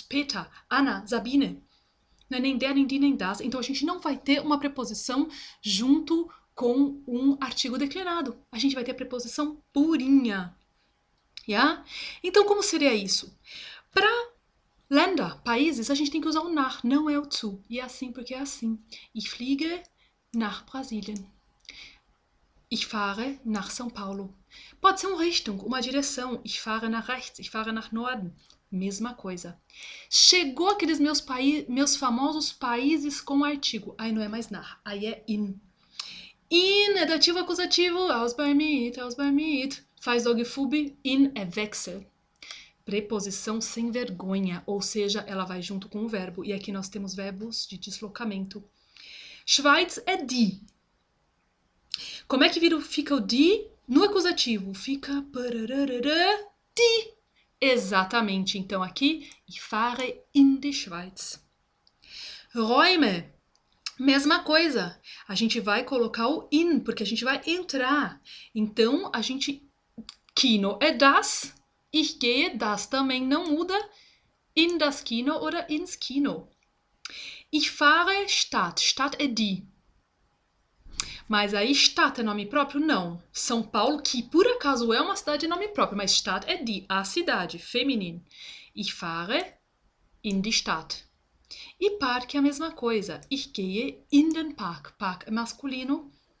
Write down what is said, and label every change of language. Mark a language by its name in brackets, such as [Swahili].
[Portuguese] Peter, Anna, Sabine. Não é nem der, nem die, nem das. Então a gente não vai ter uma preposição junto com um artigo declinado. A gente vai ter a preposição purinha. Yeah? Então como seria isso? Para Länder, países, a gente tem que usar o nach, não é o zu. E é assim porque é assim. [German] Ich fliege nach Brasilien. Ich fahre nach São Paulo. [Portuguese] Pode ser uma Richtung, uma direção. [German] Ich fahre nach rechts, ich fahre nach Norden. [Portuguese] Mesma coisa. Chegou aqueles meus famosos países com artigo. Aí não é mais nach, aí é in. In é dativo acusativo. Aus bei mit. Faz dogfube. In é wechsel. Preposição sem vergonha, ou seja, ela vai junto com o verbo. E aqui nós temos verbos de deslocamento. Schweiz é die. Como é que fica o die no acusativo? Fica die. Exatamente. Então aqui, [German] ich fahre in die Schweiz. Räume. [Portuguese] Mesma coisa. A gente vai colocar o in, porque a gente vai entrar. Então, a gente... Kino é das. [German] Ich gehe, [Portuguese] das também não muda. [German] In das Kino oder ins Kino. Ich fahre Stadt. Stadt é die. [Portuguese] Mas aí Stadt é nome próprio? Não. São Paulo, que por acaso é uma cidade de nome próprio, mas Stadt é die, a cidade, feminino. [German] Ich fahre in die Stadt. [Portuguese] E parque é a mesma coisa. [German] Ich gehe in den Park. [Portuguese] Park é masculino.